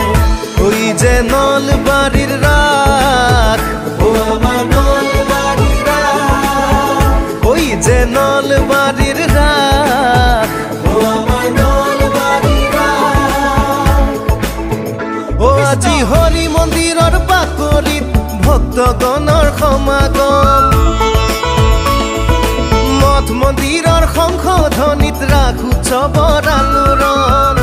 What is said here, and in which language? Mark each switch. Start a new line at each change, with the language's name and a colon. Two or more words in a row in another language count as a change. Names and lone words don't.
Bangla: ওই যে নলবাড়ির রাস, ও আমার নলবাড়ির রাস, ওই যে নলবাড়ির রাস, ও আমার নলবাড়ির রাস।
Assamese: ও আজি হরি মন্দিৰৰ বাকৰিত ভক্তগণৰ সমাগম, মঠ মন্দিৰৰ শংখ ধ্বনিত ৰাস উৎসৱৰ আলোড়ন।